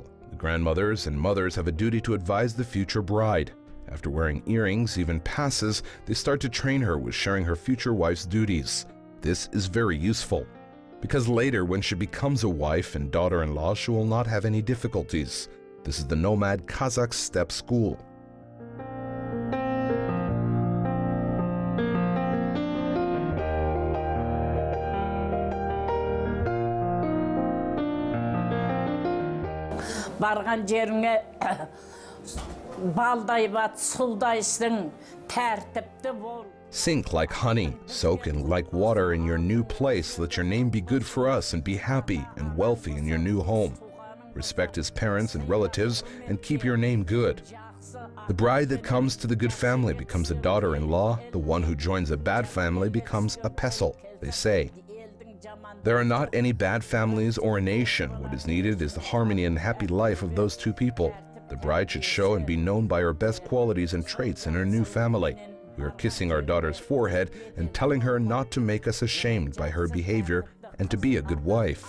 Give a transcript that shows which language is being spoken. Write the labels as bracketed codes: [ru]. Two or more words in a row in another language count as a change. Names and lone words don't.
[en] The grandmothers and mothers have a duty to advise the future bride. After wearing earrings, even passes, they start to train her with sharing her future wife's duties. This is very useful, because later when she becomes a wife and daughter-in-law, she will not have any difficulties. This is the Nomad Kazakh Step School. [kk] Барған жеріңе балдай бат, сұлдайсың, тәртіпті бол. [en] Sink like honey, soak in like water in your new place. Let your name be good for us and be happy and wealthy in your new home. Respect his parents and relatives and keep your name good. The bride that comes to the good family becomes a daughter-in-law. The one who joins a bad family becomes a pestle, they say. There are not any bad families or a nation. What is needed is the harmony and happy life of those two people. The bride should show and be known by her best qualities and traits in her new family. We are kissing our daughter's forehead and telling her not to make us ashamed by her behavior and to be a good wife.